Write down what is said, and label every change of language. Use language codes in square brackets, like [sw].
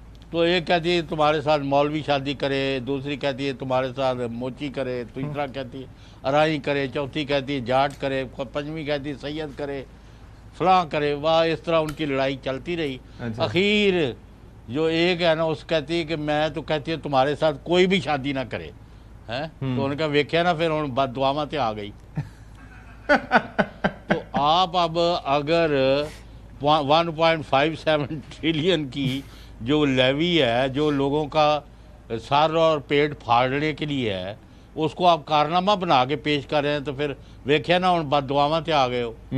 [ur] تو ایک کہتی ہے تمہارے ساتھ مولوی شادی کرے، دوسری کہتی ہے تمہارے ساتھ موچی کرے، تیسرا کہتی ہے ارائی کرے، چوتھی کہتی ہے جاٹ کرے، پنجویں کہتی ہے سید کرے، فلاں کرے. واہ، اس طرح ان کی لڑائی چلتی رہی. اخیر جو ایک ہے نا اس کہتی ہے کہ میں تو کہتی ہے تمہارے ساتھ کوئی بھی شادی نہ کرے. [pa] تو ان کا ویکھیا نا پھر ان بد دعاواں تے آ گئی. [ur] تو آپ اب اگر 1.57 ٹریلین کی جو لیوی ہے جو لوگوں کا سر اور پیٹ پھاڑنے کے لیے ہے، اس کو آپ کارنامہ بنا کے پیش کر رہے ہیں، تو پھر [pa] ویکھیا نا ان بد دعاواں تے آ گئے ہو.